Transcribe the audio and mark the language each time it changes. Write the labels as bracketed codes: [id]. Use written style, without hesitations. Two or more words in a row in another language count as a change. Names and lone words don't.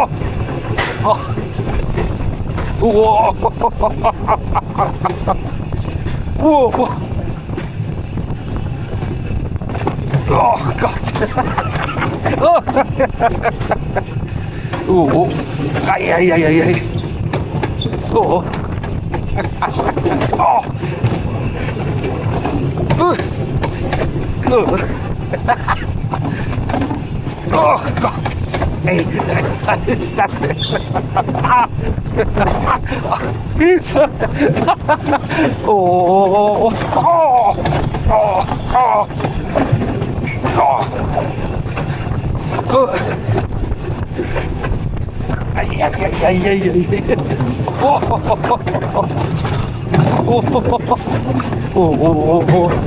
[de] Oh. Oh. Oh. Oh Gott. Oh. Oh. Ei, ei, ei, ei, ei. Oh. Oh. Oh Gott. Ey, was ist das denn? Hilfe. Oh. Oh. Oh. Oh. Oh. Oh. Ei, ei, ei, ei, ei. Oh. Oh. Oh. Oh.